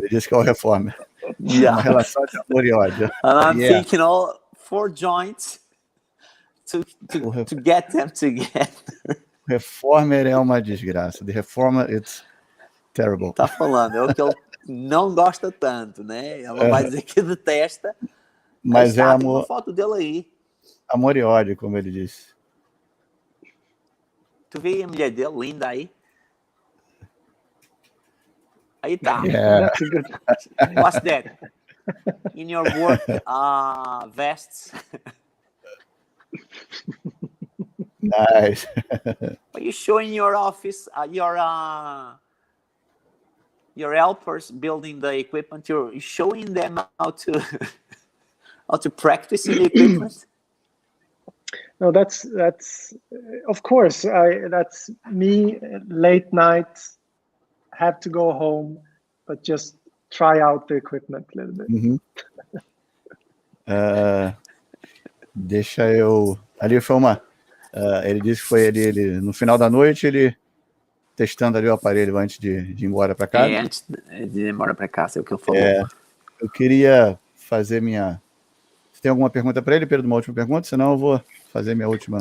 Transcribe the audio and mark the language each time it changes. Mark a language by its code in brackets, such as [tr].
[pt] Ele disse que é o reformer. Uma relação de amor e ódio. [en] And I'm thinking all 4 joints to get them together. [pt] Reformer é uma desgraça. [en] The reformer, it's terrible. [pt] Tá falando, é o que ele não gosta tanto, né? Ela vai dizer que detesta. Mas é amor. Tem uma foto dele aí. Amor e ódio, como ele disse. Tu vê a mulher dele, linda aí? Aí tá. [en] Yeah. What's that? In your work vests? Nice. Are you showing your office, your helpers building the equipment? You're showing them how to practice in the equipment? No, that's of course. That's me. Late night, have to go home, but just try out the equipment a little bit. [pt] Deixa eu. Ali foi uma. Ele disse que foi ele no final da noite, ele testando ali o aparelho antes de ir embora para casa. Antes de ir embora para casa, é o que ele falou. Eu queria fazer minha. Você tem alguma pergunta para ele, Pedro? Uma última pergunta? Senão eu vou fazer minha última.